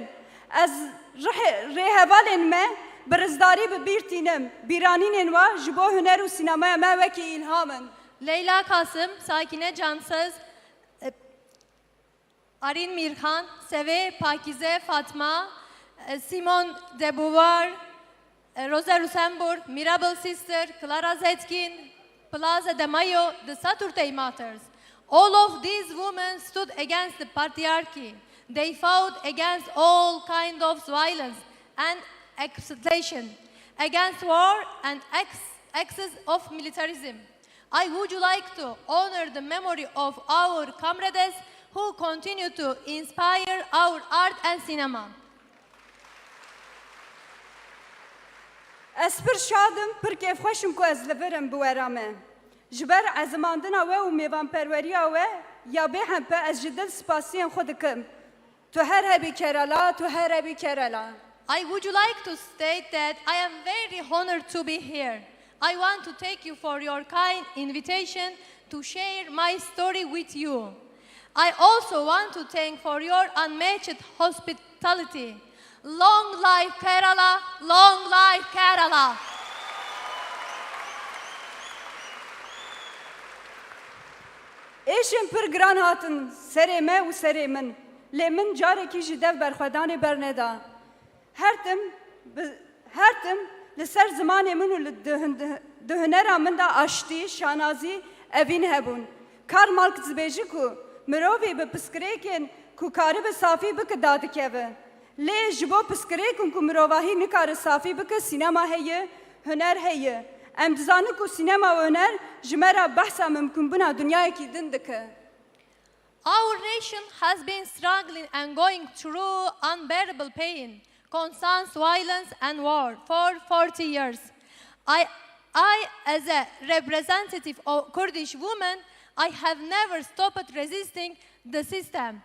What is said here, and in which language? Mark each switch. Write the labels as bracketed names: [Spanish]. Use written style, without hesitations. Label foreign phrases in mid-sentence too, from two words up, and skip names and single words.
[Kurdish] Ez rêhevalên me bi rizdarî bibîrtînim, bîranînên wa ji bo huner û sînemaya me wekî îlhamin. Leyla Kasım, Sakine Cansız, Arin Mirhan, Sevê Pakize Fatma, [English] Simone de Beauvoir, Rosa Luxemburg, Mirabel Sister, Clara Zetkin, Plaza de Mayo, the Saturday Martyrs. All of these women stood against the patriarchy. They fought against all kinds of violence and exploitation. against war and excess of militarism. I would like to honor the memory of our comrades who continue to inspire our art and cinema. [Kurdish] Ez pir şadim, pir kêfxweşim ku ez li virim bi wera me. Ji ber ezimandina we û mêvanperweriya we ya bê hempe ez ji dil spasiyên xwe dikim. Tu her hebî Kerala, tu her hebî Kerala. [English] I would like to state that I am very honored to be here. I want to thank you for your kind invitation to share my story with you. I also want to thank for your unmatched hospitality. Long life Kerala, long life Kerala. [Kurdish] Êşên pir giran hatin serê me û serê min. Lê min carekî ji dev berxwedanê berneda. Her tim li ser zimanê min û di hunera min de aştî, şanazî, evîn hebûn. Karl Marx dibêje ku mirovê bi piskirêkên ku karibe safî bike dadikeve. Lê ji bo piskirêkên ku mirovahî nikare safî bike sînema heye, huner heye. Em dizanin ku sînema û huner ji me re behsa mimkûnbûna dunyayekî din dike. [English] Our nation has been struggling and going through unbearable pain, constant violence and war for 40 years. I, as a representative of Kurdish women, I have never stopped resisting the system.